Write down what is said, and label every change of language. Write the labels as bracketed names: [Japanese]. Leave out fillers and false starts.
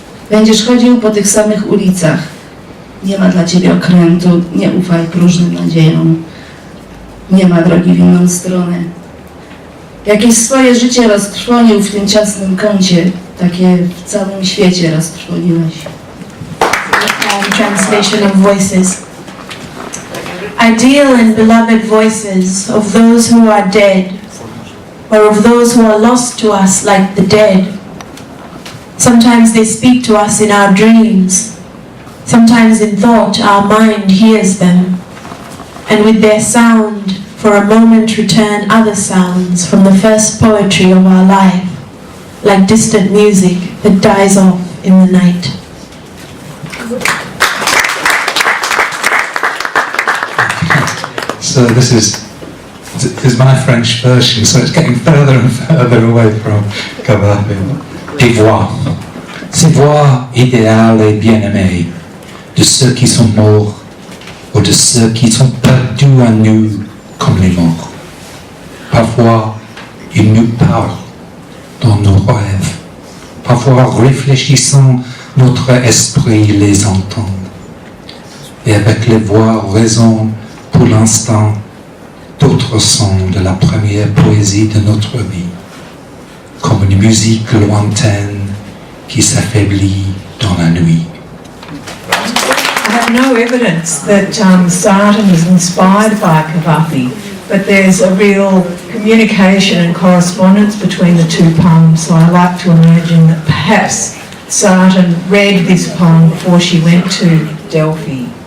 [Polish] Będziesz chodził po tych samych ulicach. Nie ma dla ciebie okrętu, nie ufaj próżnym nadziejom. Nie ma drogi w inną stronę. Jakieś swoje życie roztrwonił w tym ciasnym kącie, takie w całym świecie roztrwoniłeś. [English] Translation of voices. Ideal and beloved voices of those who are dead, or of those who are lost to us like the dead. Sometimes they speak to us in our dreams. Sometimes in thought our mind hears them. And with their sound, for a moment return other sounds from the first poetry of our life, like distant music that dies off in the night. So this is my French version, so it's getting further and further away from Cavafy. [French] Des voix, ces voix idéales et bien-aimées, de ceux qui sont morts ou de ceux qui sont perdus à nous comme les morts. Parfois, ils nous parlent dans nos rêves. Parfois, réfléchissant, notre esprit les entend. Et avec les voix résonnent pour l'instant d'autres sons de la première poésie de notre vie, comme une musique lointaine qui s'affaiblit dans la nuit. [English] I have no evidence that Sarton was inspired by Cavafy, but there's a real communication and correspondence between the two poems, so I like to imagine that perhaps Sarton read this poem before she went to Delphi.